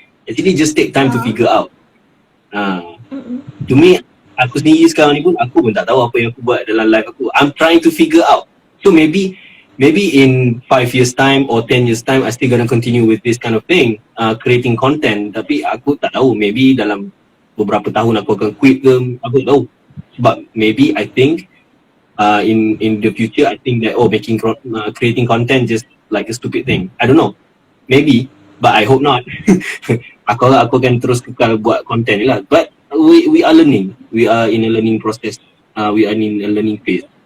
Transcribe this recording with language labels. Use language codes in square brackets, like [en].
[en] Actually just take time to figure out. [ms] To me, aku sendiri sekarang ni pun aku pun tak tahu apa yang aku buat dalam life aku. [en] I'm trying to figure out. So maybe in 5 years time or 10 years time I still gonna continue with this kind of thing, creating content. [ms] Tapi aku tak tahu, maybe dalam beberapa tahun aku akan quit ke, aku tak tahu. [en] But maybe I think in the future I think that creating content just like a stupid thing. I don't know. Maybe, but I hope not. [ms] aku akan terus kekal buat content ni lah. [en] But we are learning. We are in a learning process. We are in a learning phase.